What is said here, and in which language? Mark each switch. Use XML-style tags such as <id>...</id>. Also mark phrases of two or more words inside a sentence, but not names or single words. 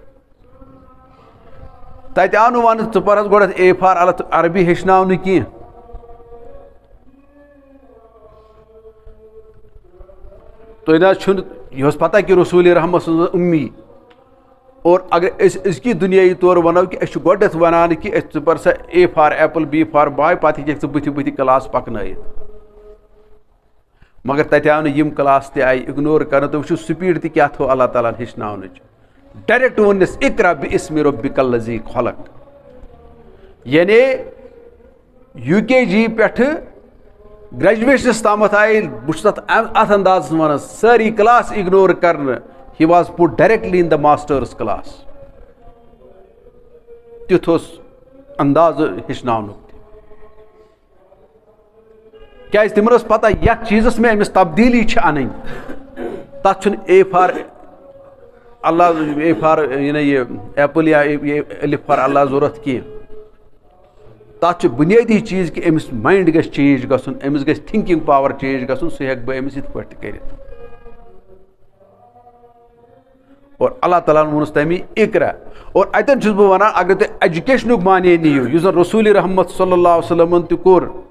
<ks>تتہِ آو نہٕ وننہٕ ژٕ پر حظ گۄڈنٮ۪تھ</ks> <en>A for</en> <ks>عربی ہیٚچھناونہٕ کینٛہہ تۄہہِ نہ حظ چھُنہٕ یہِ اوس پتہ کہِ رسوٗلِ رحمت سٕنٛز اُمی اور اگر أسۍ أزکی دُنیٲیی طور ونو کہِ أسۍ چھِ گۄڈنٮ۪تھ ونان کہِ أسۍ ژٕ پر سا</ks> <en>A for apple B for bye</en> <ks>پتہٕ ہیٚککھ ژٕ بٕتھِ بٕتھِ کلاس پکنٲیِتھ مگر تتہِ آو نہٕ یِم کلاس تہِ آیہِ اِگنور کرنہٕ تُہۍ وٕچھِو سپیٖڈ تہِ کیٛاہ تھوٚو اللہ تعالیٰ ہن ہیٚچھناونٕچ ڈایریکٹ ووٚننس</ks> <ar>اقرا بِاسمِ ربِکَ الذی خلق</ar> <ks>یعنی یوٗ کے جی پٮ۪ٹھٕ گریجویشنس تامتھ آیہِ بہٕ چھُس اتھ اندازس ونان سٲری کلاس اِگنور کرنہٕ</ks> <en>he was put directly in the master's class</en> <ks>تیُتھ اوس اندازٕ ہیٚچھناونُک تہِ کیازِ تِمن ٲس پتہ یتھ چیٖزس مےٚ أمِس تبدیٖلی چھِ انٕنۍ تتھ چھُنہٕ</ks> <en>A for</en> <ks>اللہ</ks> <en>A for</en> <ks>یہِ ایپل یا الف فار اللہ ضوٚرتھ کینٛہہ تتھ چھُ بُنیٲدی چیٖز کہِ أمِس مایِنٛڈ گژھِ چینج گژھُن أمِس گژھِ</ks> <en>thinking power change</en> <ks>گژھُن سُہ ہیٚکہٕ بہٕ أمِس یِتھ پٲٹھۍ تہِ کٔرِتھ اور اللہ تعالیٰ ہن ووٚنُس تمی اقرا اور اتٮ۪ن چھُس بہٕ ونان اگر تُہۍ ایجوکیشنُک معنے نِیِو یُس زن رسوٗلِ رحمت</ks> <ar>صلی اللہ علیہ وسلمن</ar> <ks>تہِ کوٚر</ks>